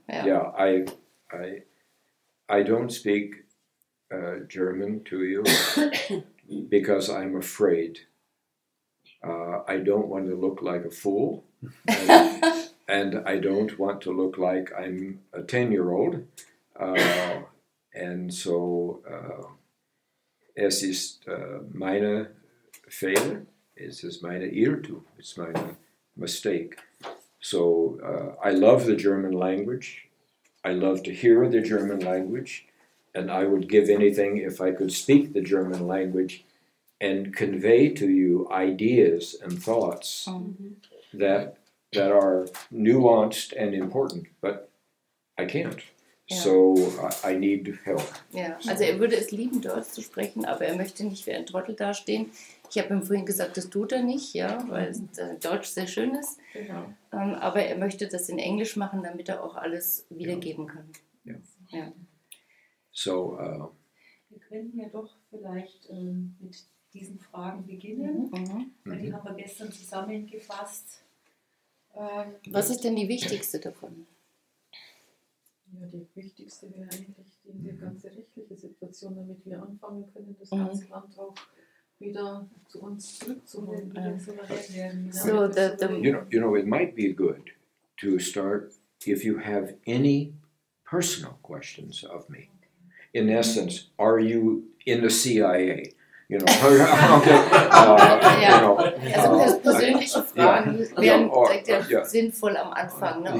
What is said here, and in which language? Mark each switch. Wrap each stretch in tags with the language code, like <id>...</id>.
<en>Yeah, I don't speak German to you because I'm afraid. I don't want to look like a fool, and I don't want to look like I'm a 10-year-old. And so</en> <de>es ist meine Fehler, es ist meine Irrtum,</de> <en>it's my mistake. So I love the German language. I love to hear the German language, and I would give anything if I could speak the German language and convey to you ideas and thoughts that are nuanced and important, but I can't.</en> <de>Ja.</de> <en>So I need help.</en> <de>Ja, also er würde es lieben, Deutsch zu sprechen, aber er möchte nicht wie ein Trottel dastehen. Ich habe ihm vorhin gesagt, das tut er nicht, ja, weil Deutsch sehr schön ist. Genau. Aber er möchte das in Englisch machen, damit er auch alles wiedergeben kann. Ja. Ja. So, Wir könnten ja doch vielleicht mit diesen Fragen beginnen. Weil die haben wir gestern zusammengefasst. Was ist denn die wichtigste davon? Ja, die wichtigste wäre eigentlich diese ganze rechtliche Situation, damit wir anfangen können, das ganze Land auch wieder zu uns zurückzuholen, wieder souverän werden.</de> <en>So you know, it might be good to start if you have any personal questions of me. In essence, are you in the CIA? You know,</en> <de>also persönliche Fragen wären sinnvoll am Anfang, ne?</de>